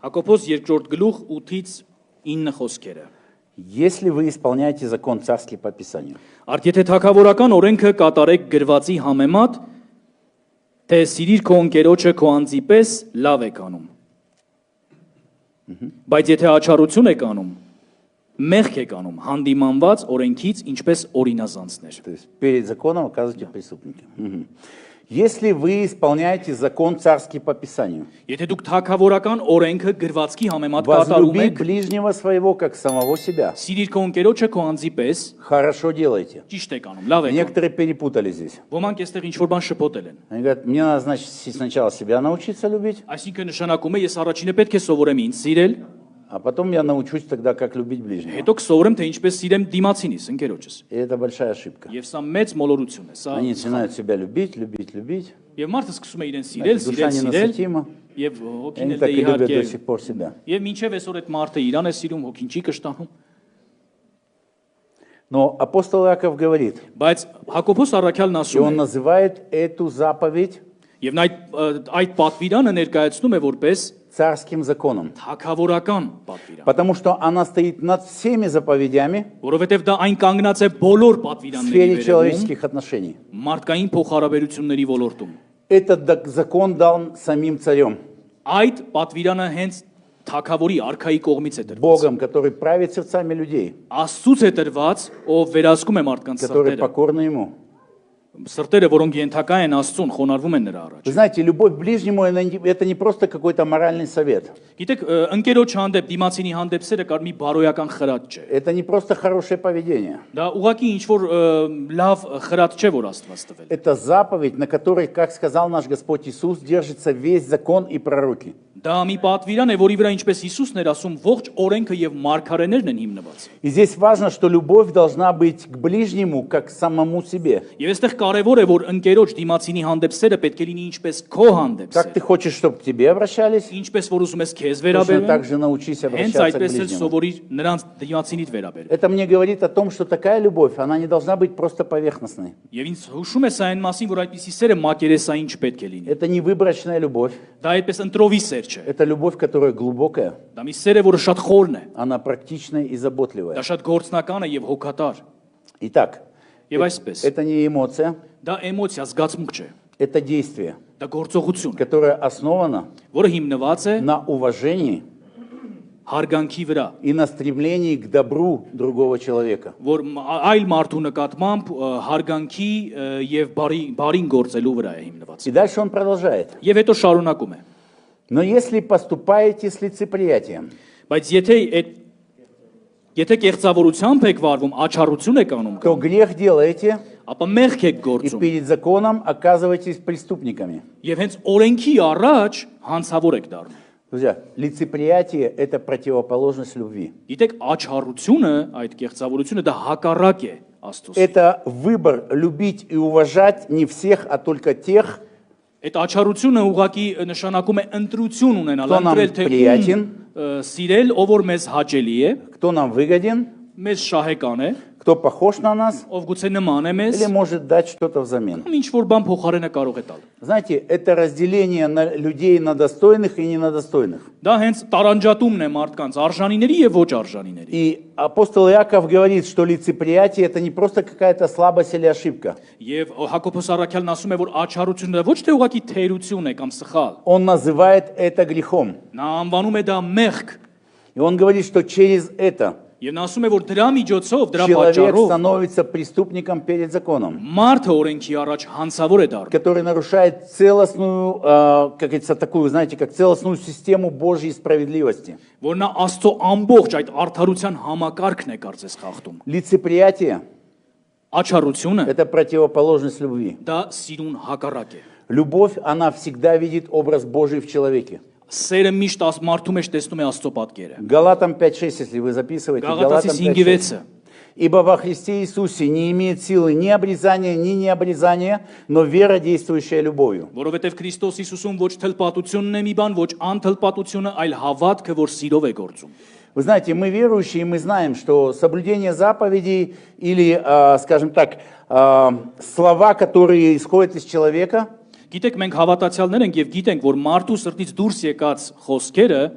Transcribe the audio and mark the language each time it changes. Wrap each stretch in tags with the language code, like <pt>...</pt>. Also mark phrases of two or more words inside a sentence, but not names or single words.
<hy>Հակոբոս 2-րդ գլուխ 8-ից 9 խոսքերը։</hy> <ru>Если вы исполняете закон царский по Писанию,</ru> <hy>Արդ եթե թագավորական օրենքը կատարեք գրվածի համեմատ, թե սիրիր քո ընկերոջը քո անձի պես, լավ եք անում։ Բայց եթե աչառություն եք անում, մեղք եք անում, հանդիմանված օրենքից, ինչպես օրինազանցներ։</hy> <ru>то есть перед законом оказываете преступником. Мгм. Если вы исполняете закон царский по Писанию,</ru> <hy>Եթե դուք թագավորական օրենքը գրվածքի համեմատ կատարում</hy> <ru>возлюби</ru> <hy>եք,</hy> <ru>ближнего своего, как самого себя,</ru> <hy>սիրիր քո ընկերոջը քո անձի պես,</hy> <ru>хорошо делаете.</ru> <hy>ճիշտ եք անում, լավ եք անում։</hy> <ru>Некоторые перепутали здесь.</ru> <hy>Ոմանք այստեղ ինչ-որ бан շփոթել են։</hy> <ru>Они говорят, мне надо, значит, сначала себя научиться любить,</ru> <hy>Այսինքն նշանակում է ես առաջինը պետք է սովորեմ ինձ սիրել,</hy> <ru>а потом я научусь тогда, как любить ближнего.</ru> <hy>հետո կսովորեմ թե ինչպես սիրեմ դիմացինիս, ընկերոջս։</hy> <ru>И это большая ошибка.</ru> <hy>Եւ սա մեծ մոլորություն է, սա</hy> <ru>Они начинают себя любить, любить, любить.</ru> <hy>Եվ մարդը սկսում է իրեն սիրել,</hy> <ru>Значит, душа</ru> <hy>սիրել, սիրել,</hy> <ru>ненасытима.</ru> <hy>եւ</hy> <ru>И</ru> <hy>հոգին</hy> <ru>они</ru> <hy>էլ</hy> <ru>так</ru> <hy>դե</hy> <ru>и любят</ru> <hy>իհարկե</hy> <ru>до сих пор себя.</ru> <hy>եւ մինչեւ այսօր այդ մարդը իրան է սիրում, հոգին չի կշտանում,</hy> <ru>Но апостол Иаков говорит,</ru> <hy>բայց Հակոբոս առաքյալն</hy> <ru>и</ru> <hy>ասում</hy> <ru>он</ru> <hy>է</hy> <ru>называет эту заповедь</ru> <hy>եւ նա այդ պատվիրանը ներկայացնում է որպես</hy> <ru>царским законом,</ru> <hy>թագավորական պատվիրան,</hy> <ru>потому что она стоит над всеми заповедями</ru> <hy>որովհետեւ դա այն кանգնած է բոլոր</hy> <ru>в</ru> <hy>պատվիրանների</hy> <ru>сфере</ru> <hy>վերևում,</hy> <ru>человеческих отношений.</ru> <hy>մարդկային փոխհարաբերությունների ոլորտում։</hy> <ru>Этот закон дан самим царем,</ru> <hy>Այդ պատվիրանը հենց թագավորի արքայի կողմից է տրված։</hy> <ru>Богом, который правит сердцами людей,</ru> <hy>Աստծուց է տրված, ով վերահսկում է մարդկանց</hy> <ru>которые</ru> <hy>սրտերը։</hy> <ru>покорны ему.</ru> <hy>Սրտերը, որոնք ենթակա են Աստծուն, խոնարհվում են նրա առաջ։</hy> <ru>Вы знаете, любовь к ближнему это не просто какой-то моральный совет,</ru> <hy>Գիտեք, ընկերոջ հանդեպ, դիմացինի հանդեպ սերը կար մի բարոյական խրատ չէ։</hy> <ru>это не просто хорошее поведение.</ru> <hy>Դա ուղղակի ինչ որ լավ խրատ չէ, որ Աստված տվել։</hy> <ru>Это заповедь, на которой, как сказал наш Господь Иисус, держится весь закон и пророки.</ru> <hy>Դա մի պատվիրան է, որի վրա ինչպես Հիսուսն էր ասում, ողջ օրենքը եւ մարգարեներն են հիմնված։</hy> <ru>И здесь важно, что любовь должна быть к ближнему, как к самому себе.</ru> <hy>Եվ այստեղ կարևոր է, որ ընկերոջ դիմացինի հանդեպ սերը պետք է լինի ինչպես քո հանդեպ</hy> <ru>Как</ru> <hy>սերը։</hy> <ru>ты хочешь, чтобы к тебе обращались,</ru> <hy>Ինչպես որ ուզում ես քեզ</hy> <ru>точно так</ru> <hy>վերաբերեն,</hy> <ru>же научись</ru> <hy>հենց</hy> <ru>обращаться к</ru> <hy>այդպես էլ</hy> <ru>ближнему.</ru> <hy>սովորիր նրանց դիմացինիդ վերաբերել։</hy> <ru>Это мне говорит о том, что такая любовь, она не должна быть просто поверхностной.</ru> <hy>Եվ ինձ հուշում է սա այն մասին, որ այդպիսի սերը մակերեսային չպետք է լինի։</hy> <ru>Это не выборочная любовь,</ru> <hy>Դա այդպես ընտրովի սեր չէ։</hy> <ru>это любовь, которая глубокая,</ru> <hy>Դա մի սեր է, որը շատ խորն է։</hy> <ru>она практичная и заботливая.</ru> <hy>Դա շատ գործնական է եւ հոգատար։</hy> <ru>Итак,</ru> <hy>Եվ այսպես,</hy> <ru>это не эмоция,</ru> <hy>դա էմոցիա, զգացմունք չէ։</hy> <ru>это действие,</ru> <hy>Դա գործողություն է,</hy> <ru>которое основано</ru> <hy>որը հիմնված է</hy> <ru>на уважении</ru> <hy>հարգանքի վրա,</hy> <ru>и на стремлении к добру другого человека.</ru> <hy>որ այլ մարդու նկատմամբ հարգանքի եւ բարին գործելու վրա է հիմնված։</hy> <ru>И дальше он продолжает.</ru> <hy>Եվ հետո շարունակում է.</hy> <ru>Но если поступаете с лицеприятием,</ru> <hy>Բայց եթե կեղծավորությամբ եք վարվում, աչառություն եք անում,</hy> <ru>то грех делаете</ru> <hy>ապա մեղք եք</hy> <ru>и</ru> <hy>գործում</hy> <ru>перед законом оказываетесь преступниками.</ru> <hy>եւ հենց օրենքի առաջ հանցավոր եք դառնում։</hy> <ru>Друзья, лицеприятие – это противоположность любви.</ru> <hy>Գիտեք, աչառությունը, այդ կեղծավորությունը դա հակառակ է Աստծոս։</hy> <ru>Это выбор любить и уважать не всех, а только тех,</ru> <hy>Այդ աչառությունը ուղղակի նշանակում է ընտրություն ունենալ,</hy> <ru>Кто нам</ru> <hy>ընտրել թե</hy> <ru>приятен,</ru> <hy>սիրել, ով որ մեզ հաճելի է,</hy> <ru>кто нам выгоден,</ru> <hy>մեզ շահեկան է,</hy> <ru>кто похож на нас,</ru> <hy>ով գուցե նման է մեզ,</hy> <ru>или может дать что-то взамен.</ru> <hy>ինչ որ բան փոխարենը կարող է տալ։</hy> <ru>Знаете, это разделение на людей на достойных и недостойных.</ru> <hy>Դա հենց տարանջատումն է մարդկանց արժանիների եւ ոչ արժանիների։</hy> <ru>И апостол Иаков говорит, что лицеприятие – это не просто какая-то слабость или ошибка.</ru> <hy>Եվ Հակոբոս առաքյալն ասում է, որ աչառությունը ոչ թե ուղղակի թերություն է կամ սխալ։</hy> <ru>Он называет это грехом.</ru> <hy>Նա անվանում է դա մեղք։</hy> <ru>И он говорит, что через это</ru> <hy>Եվ նա ասում է, որ դրա միջոցով, дրա</hy> <ru>человек</ru> <hy>պատճառով</hy> <ru>становится преступником перед законом,</ru> <hy>մարդը օրենքի առաջ հանցավոր է դառնում,</hy> <ru>который нарушает целостную, как говорится, такую, знаете, как целостную систему Божьей справедливости.</ru> <hy>որ նա Աստծո ամբողջ այդ արդարության համակարգն է կարծես խախտում։</hy> <ru>Лицеприятие</ru> <hy>Աչառությունը –</hy> <ru>это противоположность любви.</ru> <hy>դա սիրուն հակառակ է։</hy> <ru>Любовь, она всегда видит образ Божий в человеке.</ru> <hy>Սերը միշտ մարդու մեջ տեսնում է Աստծո պատկերը։</hy> <ru>Галатам 5:6, если вы записываете, Галатам</ru> <hy>Գաղատացիս 5:6. 5:6-ը</hy> <ru>Ибо во Христе Иисусе не имеет силы ни обрезания, ни необрезания, но вера, действующая любовью.</ru> <hy>Որովհետև Քրիստոս Հիսուսում ոչ թլպատությունն է մի բան, ոչ անթլպատությունը, այլ հավատքը, որ սիրով է գործում։</hy> <ru>Вы знаете, мы верующие, мы знаем, что соблюдение заповедей или, скажем так, слова, которые исходят из человека,</ru> <hy>Գիտեք, մենք հավատացյալներ ենք եւ գիտենք, որ մարդու սրտից դուրս եկած խոսքերը</hy>